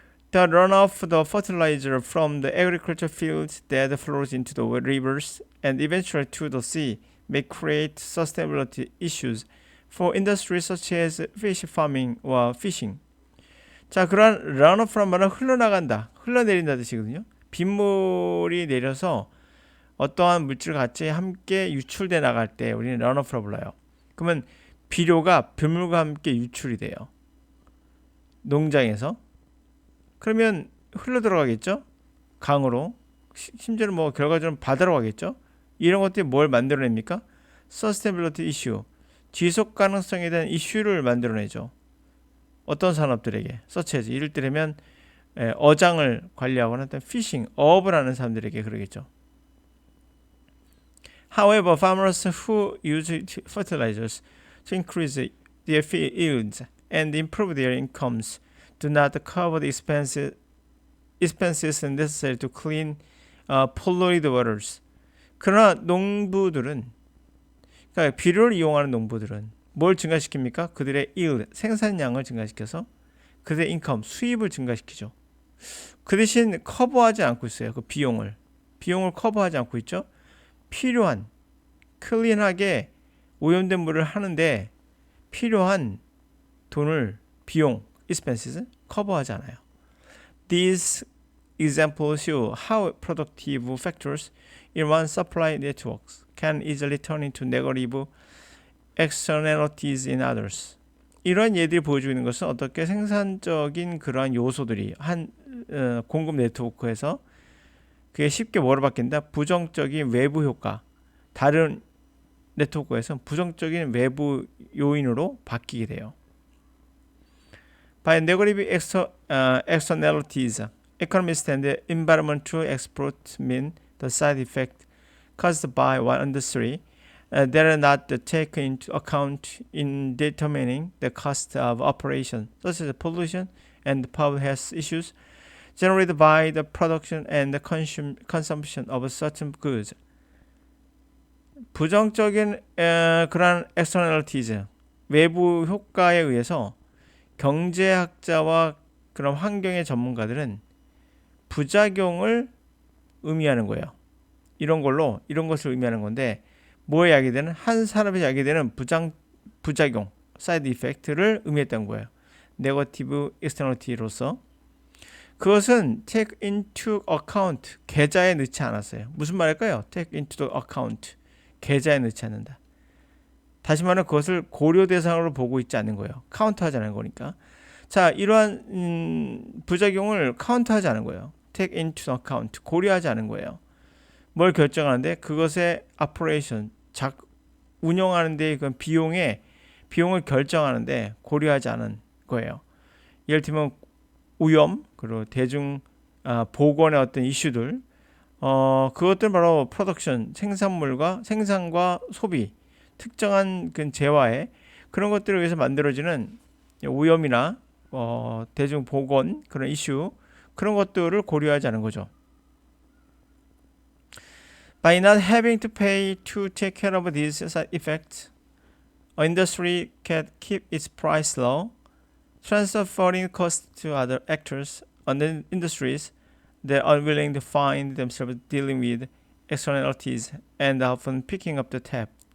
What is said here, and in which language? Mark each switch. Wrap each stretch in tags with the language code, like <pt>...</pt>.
<en>The runoff of the fertilizer from the agriculture fields that flows into the rivers and eventually to the sea may create sustainability issues for industries such as fish farming or fishing.</en> <ko>자, 그러한 runoff란 말은 흘러나간다, 흘러내린다 뜻이거든요. 빗물이 내려서 어떠한 물질과 같이 함께 유출돼 나갈 때 우리는 runoff라고 불러요. 그러면 비료가 빗물과 함께 유출이 돼요. 농장에서. 그러면 흘러 들어가겠죠? 강으로. 심지어는 뭐 결과적으로 바다로 가겠죠? 이런 것들이 뭘 만들어냅니까?</ko> <en>Sustainability issue.</en> <ko>지속 가능성에 대한 이슈를 만들어내죠. 어떤 산업들에게?</ko> <en>such as</en> <ko>이를테면 어장을 관리하거나 어떤 피싱, 어업을 하는 사람들에게 그러겠죠.</ko> <en>However, farmers who use fertilizers to increase their yields and improve their incomes do not cover the expenses necessary to clean polluted waters.</en> <ko>그러나 농부들은, 그러니까 비료를 이용하는 농부들은 뭘 증가시킵니까? 그들의 yield, 생산량을 증가시켜서 그들의 인컴, 수입을 증가시키죠. 그 대신 커버하지 않고 있어요. 그 비용을 커버하지 않고 있죠. 필요한, 클린하게 오염된 물을 하는데 필요한 돈을, 비용, expenses 커버하지 않아요.</ko> <en>These examples show how productive factors in one supply networks can easily turn into negative externalities in others.</en> <ko>이러한 예들이 보여주고 있는 것은 어떻게 생산적인 그러한 요소들이 한 공급 네트워크에서 그게 쉽게 뭐로 바뀐다? 부정적인 외부 효과, 다른 네트워크에서 부정적인 외부 요인으로 바뀌게 돼요.</ko> <en>By negative externalities, economists and environmental experts mean the side effect caused by one industry that are not taken into account in determining the cost of operation, such as pollution and public health issues generated by the production and the consumption of certain goods.</en> <ko>부정적인 그런 externalities, 외부 효과에 의해서 경제학자와 그런 환경의 전문가들은 부작용을 의미하는 거예요. 이런 것을 의미하는 건데, 뭐에 야기되는, 한 산업에 야기되는 부작용, 사이드 이펙트를 의미했던 거예요. 네거티브 익스터널리티로서. 그것은</ko> <en>take into account,</en> <ko>계좌에 넣지 않았어요. 무슨 말일까요?</ko> <en>take into the account,</en> <ko>계좌에 넣지 않는다. 다시 말하면 그것을 고려 대상으로 보고 있지 않는 거예요. 카운트하지 않은 거니까. 자, 이러한 부작용을 카운트하지 않은 거예요.</ko> <en>take into account,</en> <ko>고려하지 않은 거예요. 뭘 결정하는데? 그것의 operation, 운영하는 데 그 비용을 결정하는데 고려하지 않은 거예요. 예를 들면 오염, 그리고 대중 보건의 어떤 이슈들, 그것들 바로 프로덕션, 생산과 소비, 특정한 그 재화에 그런 것들을 위해서 만들어지는 오염이나 대중 보건 그런 이슈, 그런 것들을 고려하지 않은 거죠.</ko> <en>By not having to pay to take care of these side effects, an industry can keep its price low, transferring costs to other actors and industries that are unwilling to find themselves dealing with externalities and often picking up the tab.</en>